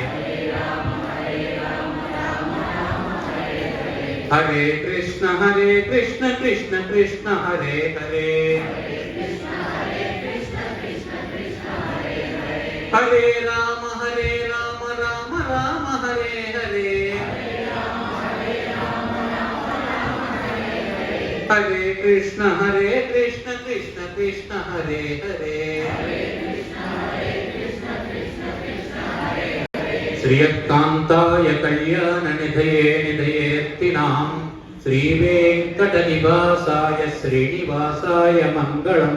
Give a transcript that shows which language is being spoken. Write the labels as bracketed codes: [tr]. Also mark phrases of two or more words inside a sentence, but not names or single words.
[sa] హరే కృష్ణ కృష్ణ కృష్ణ హరే హరే. హరే రామ రామ రామ హరే హరే. హరే కృష్ణ కృష్ణ కృష్ణ హరే హరే. శ్రీయకాంతాయ కళ్యాణ నిధయే నిధయేర్తినాం శ్రీ వెంకట నివాసాయ శ్రీనివాసాయ మంగళం.